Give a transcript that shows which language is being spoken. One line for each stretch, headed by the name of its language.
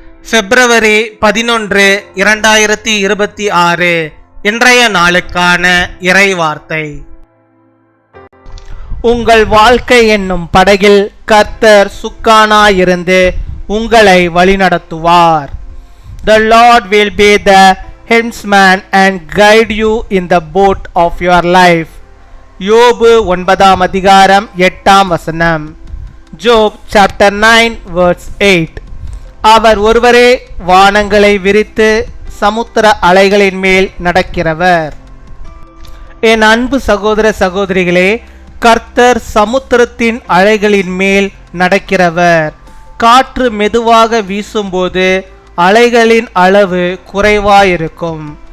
Tamil: பிப்ரவரி 11, 2026 இன்றைய நாளுக்கான இறைவார்த்தை. உங்கள் வாழ்க்கை என்னும் படகில் கர்த்தர் சுக்கானாயிருந்து உங்களை வழிநடத்துவார்.
English: The Lord will be the helmsman and guide you in the boat of your life.
Tamil: யோபு 9 அதிகாரம் 8 Job chapter 9 verse 8. அவர் ஒருவரே வானங்களை விரித்து சமுத்திர அலைகளின் மேல் நடக்கிறவர். என் அன்பு சகோதர சகோதரிகளே, கர்த்தர் சமுத்திரத்தின் அலைகளின் மேல் நடக்கிறவர். காற்று மெதுவாக வீசும்போது அலைகளின் அளவு குறைவாயிருக்கும்.